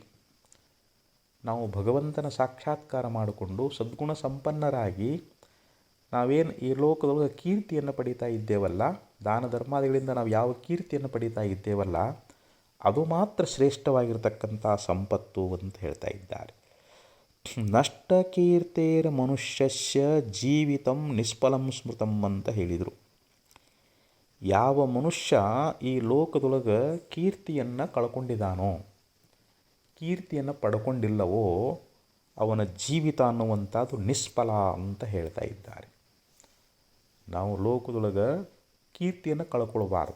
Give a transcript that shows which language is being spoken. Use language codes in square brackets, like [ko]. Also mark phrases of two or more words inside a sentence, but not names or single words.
[kn] ನಾವು ಭಗವಂತನ ಸಾಕ್ಷಾತ್ಕಾರ ಮಾಡಿಕೊಂಡು ಸದ್ಗುಣ ಸಂಪನ್ನರಾಗಿ ನಾವೇನು ಈ ಲೋಕದೊಳಗೆ ಕೀರ್ತಿಯನ್ನು ಪಡೀತಾ ಇದ್ದೇವಲ್ಲ, ದಾನ ಧರ್ಮಾದಿಗಳಿಂದ ನಾವು ಯಾವ ಕೀರ್ತಿಯನ್ನು ಪಡೀತಾ ಇದ್ದೇವಲ್ಲ, ಅದು ಮಾತ್ರ ಶ್ರೇಷ್ಠವಾಗಿರ್ತಕ್ಕಂಥ ಸಂಪತ್ತು ಅಂತ ಹೇಳ್ತಾ ಇದ್ದಾರೆ. [sa] ನಷ್ಟಕೀರ್ತಿರ್ ಮನುಷ್ಯಸ್ಯ ಜೀವಿತಂ ನಿಷ್ಫಲಂ ಸ್ಮೃತಂ [kn] ಅಂತ ಹೇಳಿದರು. ಯಾವ ಮನುಷ್ಯ ಈ ಲೋಕದೊಳಗೆ ಕೀರ್ತಿಯನ್ನು ಕಳ್ಕೊಂಡಿದ್ದಾನೋ, ಕೀರ್ತಿಯನ್ನು ಪಡ್ಕೊಂಡಿಲ್ಲವೋ, ಅವನ ಜೀವಿತ ಅನ್ನುವಂಥದ್ದು ನಿಷ್ಫಲ ಅಂತ ಹೇಳ್ತಾ ಇದ್ದಾರೆ. ನಾವು ಲೋಕದೊಳಗೆ ಕೀರ್ತಿಯನ್ನು ಕಳ್ಕೊಳ್ಬಾರ್ದು.